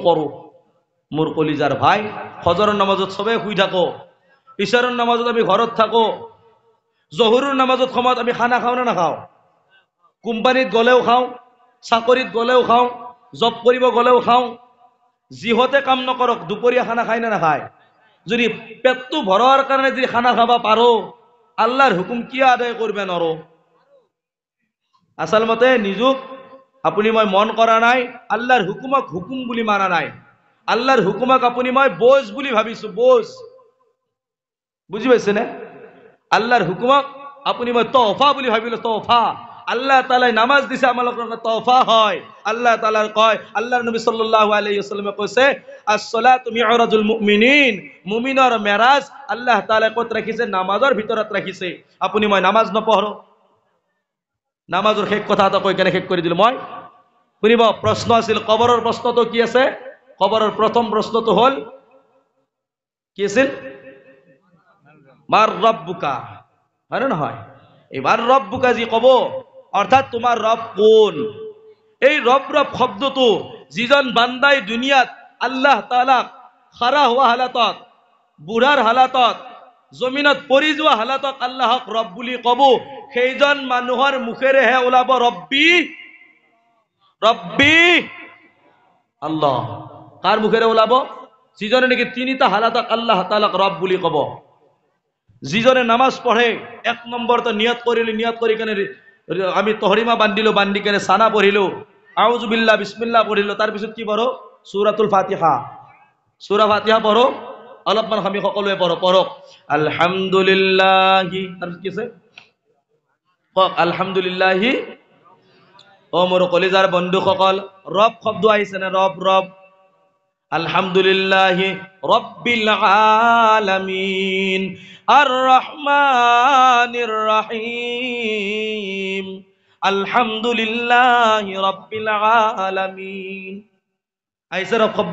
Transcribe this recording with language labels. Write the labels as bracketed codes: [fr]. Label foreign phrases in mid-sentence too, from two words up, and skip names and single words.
[as] কৰো মোৰ কলিজাৰ ভাই ফজৰৰ নামাজত সবে শুই থাকো ইশাৰৰ নামাজত আমি ঘৰত থাকো জোহৰৰ নামাজত সময়ত আমি খানা খাও না নাখাও কোম্পানীত গলেও খাও চাকৰিত গলেও খাও জব কৰিব গলেও খাও জিহতে কাম নকৰক দুপৰীয়া খানা খায় না নাখায় যদি পেটটো ভৰাৰ কাৰণে যদি খানা খাবা পাৰো আল্লাহৰ হুকুম কি আদায় করবে নরো আসল মতে নিজক আপুনি মই মন কৰা নাই আল্লাহৰ হুকুমক হুকুম বুলি মানা নাই আল্লাহৰ হুকুমক আপুনি মই বোঝ বুলি ভাবিছো বোঝ বুজি পাইছে না আল্লাহৰ হুকুমক আপুনি মই তোহফা বুলি ভাবিলো তোহফা আল্লাহ তাআলাই নামাজ দিছে আমালোকৰ তোহফা হয় আল্লাহ তাআলাৰ কয় আল্লাহৰ নবী [ar] صلى الله عليه وسلم [as] কৈছে [ar] الصلاة معراج المؤمنين [as] মুমিনৰ মেৰাজ আল্লাহ তাআলাই কত ৰাখিছে নামাজৰ ভিতৰত ৰাখিছে আপুনি মই নামাজ নপঢ়ো নামাজৰ শেষ কথা এটা কৈ কেনে শেষ কৰি দিলো মই শুনিব প্ৰশ্ন আছিল কবৰৰ প্ৰশ্নটো কি আছে কবৰৰ প্ৰথম প্ৰশ্নটো হল কি আছিল [ar] من ربك [as] হয় না নহয় এই [ar] من ربك [as] যি কব অর্থাৎ তোমার রব কোন এই রব শব্দটো যিজন বান্দাই দুনিয়াত আল্লাহ তাআলা খাৰা হোৱা হালাতত বুঢ়াৰ হালাতত জমিনত পৰি যোৱা হালাতত আল্লাহক ৰব বুলি কব সেইজন মানুহৰ মুখেৰেহে ওলাব ৰব্বি আল্লাহ কাৰ মুখেৰে ওলাব যিজনে নেকি তিনিটা হালাতক আল্লাহ তাআলাক ৰব বুলি কব যিজনে নামাজ পঢ়ে এক নম্বৰতে নিয়ত কৰি কেনে আমি তহরিমা বান্ধিলো বান্ধি কেনে সানা পঢ়িলো [ar] أعوذ بالله بسم الله [as] পঢ়িলো তার পিছত কি পঢ়ো সূরাতুল ফাতিহা। সূরা ফাতিহা পঢ়ো অলপমান, আমি সকলোৱে পঢ়ক। আলহামদুলিল্লাহি, তাৰপিছত কি আছে কওক, আলহামদুলিল্লাহি। ও মোৰ কলিজাৰ বন্ধুসকল, ৰব শব্দ আহিছে নে? ৰব ৰব। [ar] الحمد لله رب العالمين الرحمن الرحيم الحمد لله رب العالمين. [as] আইছে রব শব্দ।